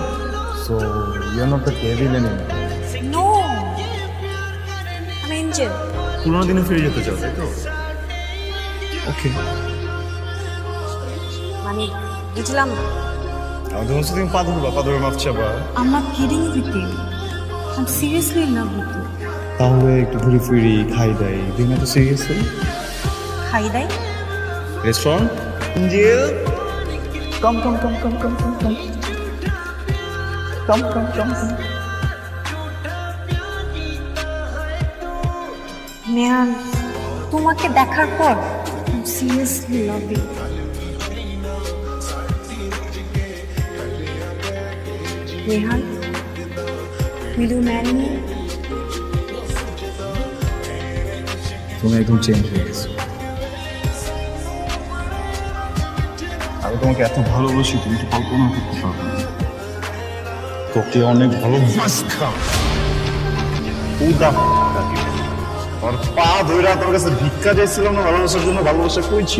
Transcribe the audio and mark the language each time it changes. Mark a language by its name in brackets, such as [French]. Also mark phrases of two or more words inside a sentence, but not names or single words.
[English] So you are not the devil anymore. [Bangla] নো, আমি এঞ্জেল। পুরোনো দিনে ফিরে যেতে চাও, তাই তো? ওকে, মানে বুঝলাম না। আমাদের মধ্যে তুমি পা ধরবে মাফ চাবা। [English] I'm not kidding with you. I'm seriously in love with you. [Bangla] তাহলে একটু ঘুরে ফিরি, খাই দাই, দিন এত সিরিয়াসলি? খাই দাই? রেস্টুরেন্ট? [English] Angel, come come come come come come come come come come come. [Bangla] নেহাল, তোমাকে দেখার পর [English] I'm seriously love you. নেহাল, will you marry me? [Bangla] তুমি একদম চেঞ্জ হয়ে গেছো। আমি তোমাকে এত ভালোবাসি তুমি তো কল্পনা করতে পারবে না। তোকে অনেক ভালোবাসতাম। ওর পা ধইরা তোর কাছে ভিক্ষা চাইছিলাম না ভালোবাসার জন্য, ভালোবাসা কই ছিল?